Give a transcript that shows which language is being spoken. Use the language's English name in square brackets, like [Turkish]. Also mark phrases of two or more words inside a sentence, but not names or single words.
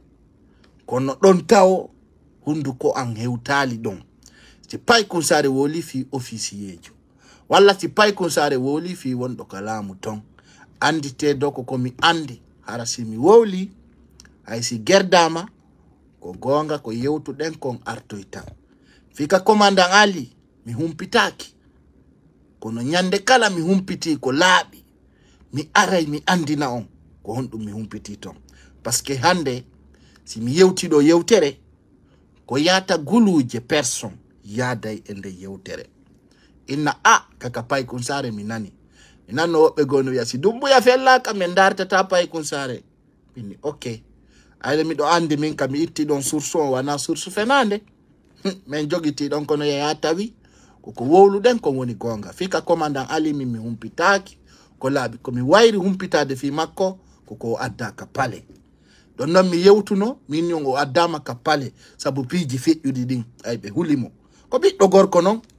[Fula] kono ɗon tawo hunduko an hewtali ɗon si pay kunsare woli fi officiejo walla si pay kunsare woli fi wonɗo ka laamu ton andite do ko mi andi hara si mi wowli ay si gerdama ko gonga ko yewtuɗen kon artoyta fika commandant Ali mi humpitaki kono nyande kala mi humpiti ko laaɓi mi aray mi andina on ko honɗum mi humpiti ton [French] parce que [Fula] hande si mi yewtiɗo yewtere ko yata guluje personne yaday e nde yewtere inna kaka pay kunsare mi nani mi nanno woɓɓe gono wiya si Doumbouya fellaka min dartata pay kunsare minni ok ayde miɗo andi min kam mi itti ɗon source o wana source fenande min jogiti ɗon kono yeya tawi koko wowluɗen ko woni gonga fika commandant Ali min mi humpitaki ko laaɓi komi wayri humpitade fi makko koko adda ka pale ɗon noon mi yewtuno min yon o addama ka pale sabu piiji feƴƴuɗi ɗin ay ɓe hulimo ko ɓiɗɗo gorko noon